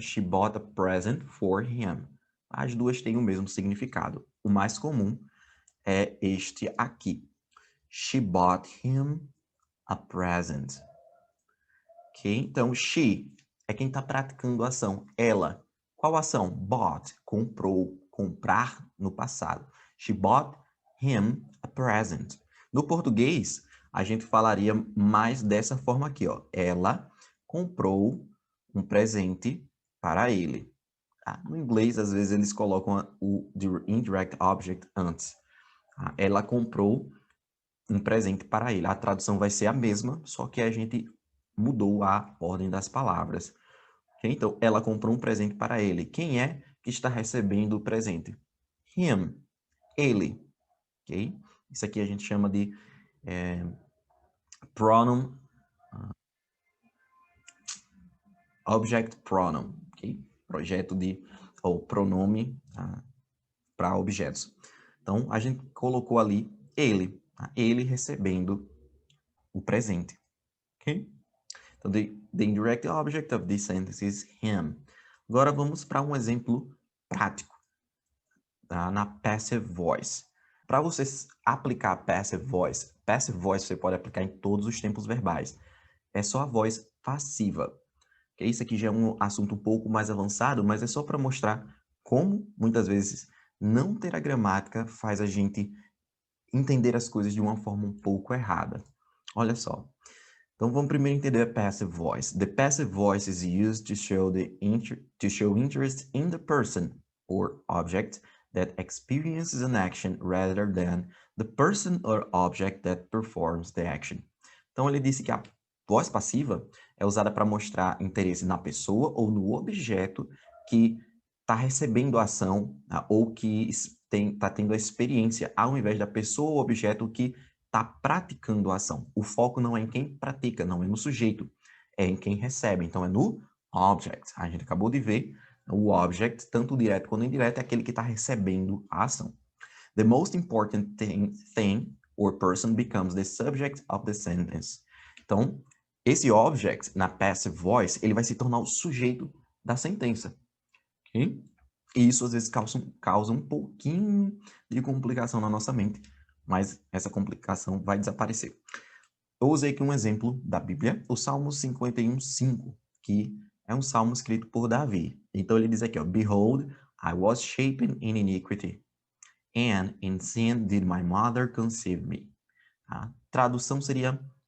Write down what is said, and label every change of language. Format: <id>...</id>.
<en>She bought a present for him.</en> <pt>As duas têm o mesmo significado. O mais comum é este aqui.</pt> <en>She bought him a present. Ok?</en> <pt>Então, she é quem está praticando a ação. Ela. Qual ação? Bought. Comprou. Comprar no passado.</pt> <en>She bought him a present.</en> <pt>No português, a gente falaria mais dessa forma aqui, ó. Ela comprou um presente para ele. No inglês, às vezes, eles colocam o indirect object antes. Ela comprou um presente para ele. A tradução vai ser a mesma, só que a gente mudou a ordem das palavras. Okay? Então, ela comprou um presente para ele. Quem é que está recebendo o presente? Him. Ele. Okay? Isso aqui a gente chama de pronoun, object pronoun. Okay? Projeto ou pronome para objetos. Então, a gente colocou ali ele. Ele recebendo o presente. Ok?</pt> <en>Então, the indirect object of this sentence is him.</en> <pt>Agora vamos para um exemplo prático, na passive voice. Para você aplicar passive voice você pode aplicar em todos os tempos verbais. É só a voz passiva. Okay? Isso aqui já é um assunto um pouco mais avançado, mas é só para mostrar como, muitas vezes, não ter a gramática faz a gente entender as coisas de uma forma um pouco errada. Olha só. Então vamos primeiro entender a passive voice.</pt> <en>The passive voice is used to show interest in the person or object that experiences an action rather than the person or object that performs the action.</en> <pt>Então ele disse que a voz passiva é usada para mostrar interesse na pessoa ou no objeto que está recebendo a ação, ou que está tendo a experiência, ao invés da pessoa ou objeto que está praticando a ação. O foco não é em quem pratica, não é no sujeito, é em quem recebe. Então, é no object. A gente acabou de ver o object, tanto direto quanto indireto, é aquele que está recebendo a ação.</pt> <en>The most important thing or person becomes the subject of the sentence.</en> <pt>Então, esse object, na passive voice, ele vai se tornar o sujeito da sentença. Okay? E isso, às vezes, causa um pouquinho de complicação na nossa mente, mas essa complicação vai desaparecer. Eu usei aqui um exemplo da Bíblia, o Salmo 51:5, que é um salmo escrito por Davi. Então ele diz aqui, ó,</pt> <en>Behold, I was shapen in iniquity, and in sin did my mother conceive me.</en> <pt>A tradução seria,</pt>